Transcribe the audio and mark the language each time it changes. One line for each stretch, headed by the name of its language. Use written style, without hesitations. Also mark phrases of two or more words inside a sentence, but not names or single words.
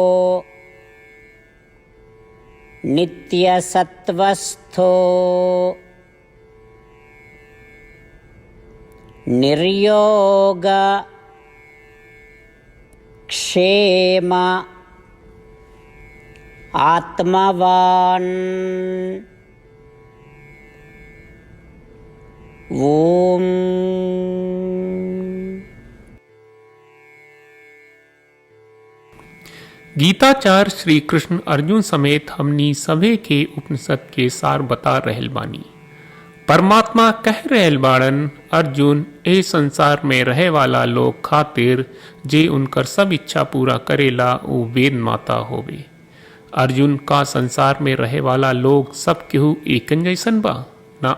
Sanskrit: नित्यसत्वस्थो निर्योग क्षेम आत्मवान् ओम।
Bhojpuri: गीताचार्य श्री कृष्ण अर्जुन समेत हमनी सभे के उपनिषद के सार बता रहल बानी। परमात्मा कह रहल बाड़न, अर्जुन ए संसार में रहे वाला लोग खातिर जे उनकर सब इच्छा पूरा करेला वो वेद माता होवे। अर्जुन का संसार में रहे वाला लोग सब केहू एकन जैसन बा ना।